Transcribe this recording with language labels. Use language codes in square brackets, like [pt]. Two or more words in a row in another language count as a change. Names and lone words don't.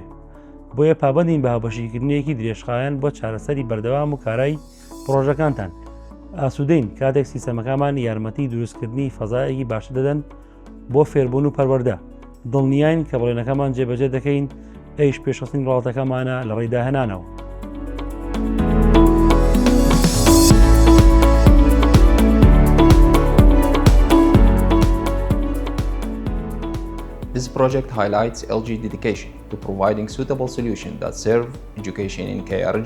[ckb] بۆیە پابەندین بە هاوبەشکردنیەکی درێژخایەن بۆ چارەسەری بەردەوام و کارایی پرۆژەکانتان. ئاسوودەین کاتێک سیستەمەکانمان یارمەتی دروستکردنی فەزایەکی باشتر دەدەن بۆ فێربوون و پەروەردە. دڵنیاین کە بڵێنەکەمان جێبەجێ دەکەین ئەیش پێشخستنی وڵاتەکەمانە لە ڕێداهێنانەوە. [en] This project highlights LG's dedication to providing suitable solutions that serve education in KRG.